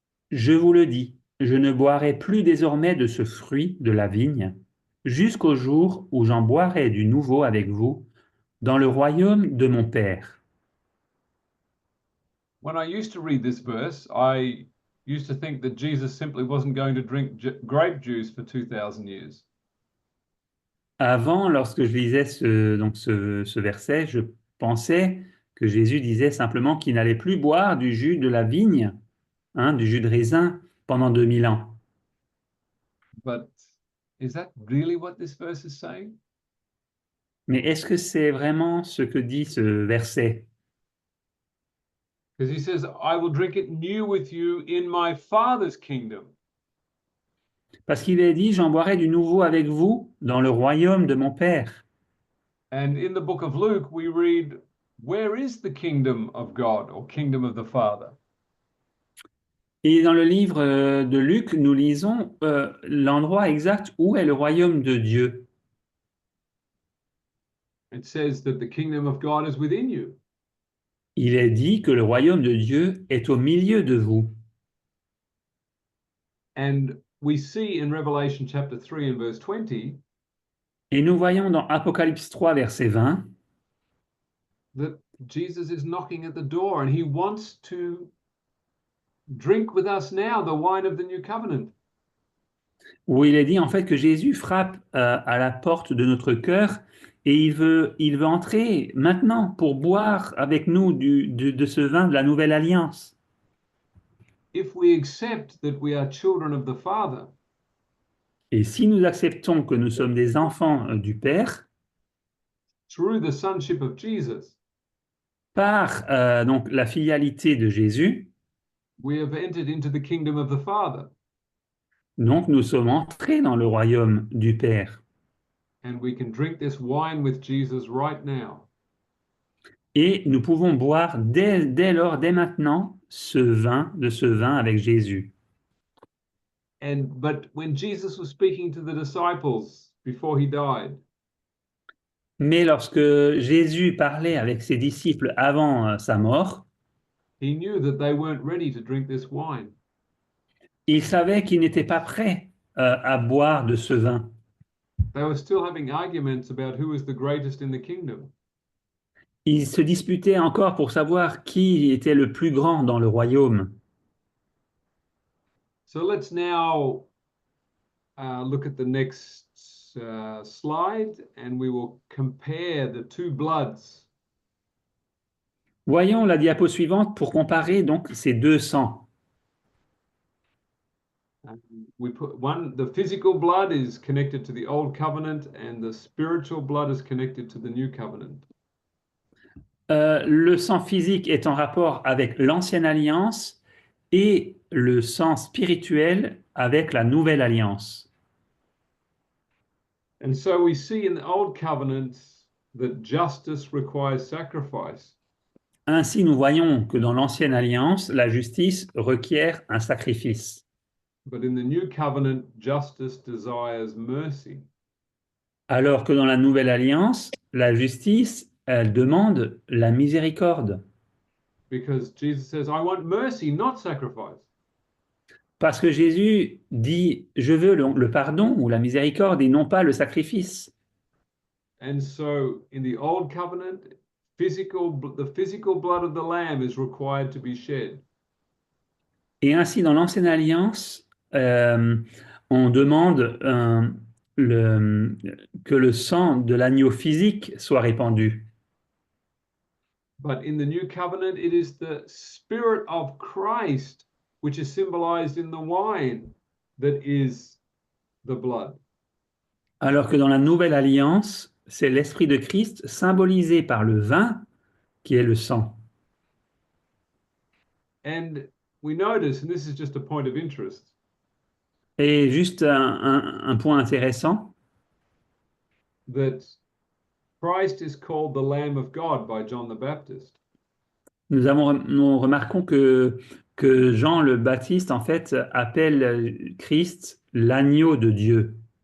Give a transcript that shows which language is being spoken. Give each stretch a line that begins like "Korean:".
French: Je vous le dis, je ne boirai plus désormais de ce fruit de la vigne, jusqu'au jour où j'en boirai du nouveau avec vous dans le royaume de mon Père.
English: When I used to read this verse, I used to think that Jesus simply wasn't going to drink grape juice for 2,000 years.
French: Avant, lorsque je lisais ce verset, je pensais que Jésus disait simplement qu'il n'allait plus boire du jus de la vigne, du jus de raisin, pendant 2000 ans.
English: But is that really what this verse is saying?
French: Mais est-ce que c'est vraiment ce que dit ce verset?
English: Because he says, I will drink it new with you in my Father's kingdom.
French: Parce qu'il est dit, j'en boirai du nouveau avec vous dans le royaume de mon Père.
English: And in the book of Luke, we read, where is the kingdom of God or kingdom of the Father?
French: Et dans le livre de Luc, nous lisons l'endroit exact où est le royaume de Dieu.
English: It says that the kingdom of God is within you.
French: Il est dit que le royaume de Dieu est au milieu de vous.
English: And we see in Revelation chapter 3 and verse 20
French: Et nous voyons dans Apocalypse 3, verset 20,
English: that Jesus is knocking at the door and he wants to drink with us now the wine of the new covenant.
French: Où il est dit en fait que Jésus frappe à la porte de notre cœur et il veut entrer maintenant pour boire avec nous de ce vin de la nouvelle alliance.
English: If we accept that we are children of the Father,
French: Et si nous acceptons que nous sommes des enfants du Père,
English: through the sonship of Jesus,
French: par donc la filialité de Jésus,
English: we have entered into the kingdom of the Father.
French: donc nous sommes entrés dans le royaume du Père.
English: And we can drink this wine with Jesus right now.
French: Et nous pouvons boire dès lors, dès maintenant, de ce vin avec Jésus.
English: But when Jesus was speaking to the disciples before he died,
French: Mais lorsque Jésus parlait avec ses disciples avant sa mort,
English: he knew that they weren't ready to drink this wine.
French: il savait qu'ils n'étaient pas prêts à boire de ce vin.
English: They were still having arguments about who was the greatest in the kingdom.
French: Ils se disputaient encore pour savoir qui était le plus grand dans le royaume.
English: So let's now look at the next slide and we will compare the two bloods.
French: Voyons la diapo suivante pour comparer donc ces deux sangs.
English: We put the physical blood is connected to the old covenant and the spiritual blood is connected to the new covenant.
French: Le sang physique est en rapport avec l'ancienne alliance et le sang spirituel avec la nouvelle alliance.
English: And so we see in the old covenant that justice requires sacrifice.
French: Ainsi, nous voyons que dans l'ancienne alliance, la justice requiert un sacrifice.
English: But in the new covenant, justice desires mercy.
French: Alors que dans la nouvelle alliance, la justice, elle demande la miséricorde.
English: Because Jesus says, I want mercy, not sacrifice.
French: Parce que Jésus dit, je veux le pardon ou la miséricorde et non pas le sacrifice.
English: And so in the old covenant, the physical blood of the lamb is required to be shed.
French: Et ainsi, dans l'ancienne alliance, on demande que le sang de l'agneau physique soit répandu.
English: But in the new covenant, it is the Spirit of Christ, which is symbolized in the wine, that is the blood.
French: Alors que dans la nouvelle alliance, c'est l'Esprit de Christ symbolisé par le vin qui est le sang.
English: And we notice, and this is just a point of interest,
French: Et juste un point intéressant,
English: that Christ is called the Lamb of God by John the Baptist.
French: nous remarquons que Jean le Baptiste, en fait, appelle Christ l'agneau de Dieu.